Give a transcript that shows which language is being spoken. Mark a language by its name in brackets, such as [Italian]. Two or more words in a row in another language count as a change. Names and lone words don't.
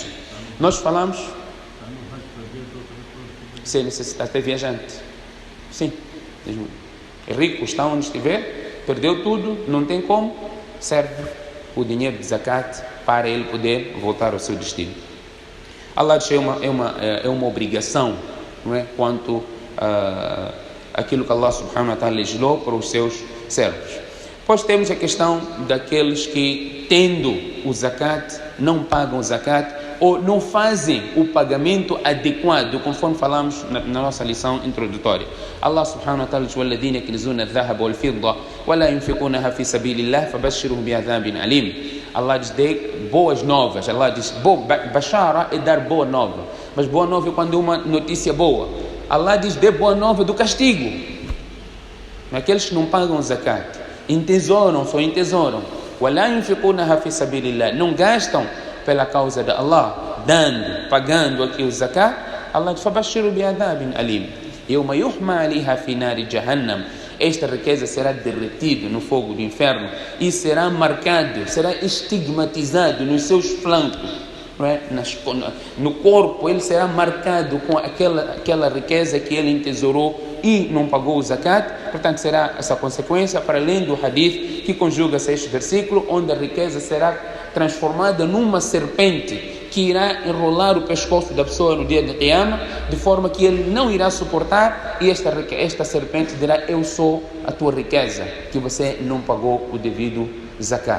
[Portuguese] Nós falamos, se necessitar ter viajante, sim, é rico, está onde estiver, perdeu tudo, não tem como, serve o dinheiro de zakat para ele poder voltar ao seu destino. Allah diz é uma obrigação, não é? Quanto aquilo que Allah [Arabic] سبحانه وتعالى [Portuguese] legislou para os seus servos. Depois temos a questão daqueles que, tendo o zakat, não pagam o zakat ou não fazem o pagamento adequado, conforme falamos na nossa lição introdutória. [Arabic] الله سبحانه وتعالى diz: وَالَّذِينَ يَكْنِزُونَ الذَّهَبَ وَالْفِضَّةَ وَلَا يُنْفِقُونَهَا فِي سَبِيلِ اللَّهِ فَبَشِّرْهُمْ بِعَذَابٍ أَلِيمٍ. [Portuguese] Allah diz: dê boas novas. Allah diz: bashara é dar boa nova, mas boa nova é quando é uma notícia boa. Allah diz: dê boa nova do castigo. Aqueles que não pagam zakat, só entesouram. [Arabic] وَلَا يُنْفِقُونَهَا فِي سَبِيلِ اللَّهِ, [Portuguese] não gastam pela causa de Allah, pagando aqui o zakat. Allah diz: [Arabic] فَبَشِّرُوا بِعَذَابٍ أَلِيمٍ يَوْمَ يُحْمَى عَلَيْهَا فِي نَارِ جَهَنَّمَ. [Portuguese] Esta riqueza será derretida no fogo do inferno e será marcado, será estigmatizado nos seus flancos, não é? No corpo ele será marcado com aquela riqueza que ele entesourou e não pagou o zakat. Portanto, será essa consequência, para além do hadith que conjuga-se a este versículo, onde a riqueza será transformada numa serpente que irá enrolar o pescoço da pessoa no dia de Qiyamah, de forma que ele não irá suportar, e esta serpente dirá: eu sou a tua riqueza, que você não pagou o devido zakat.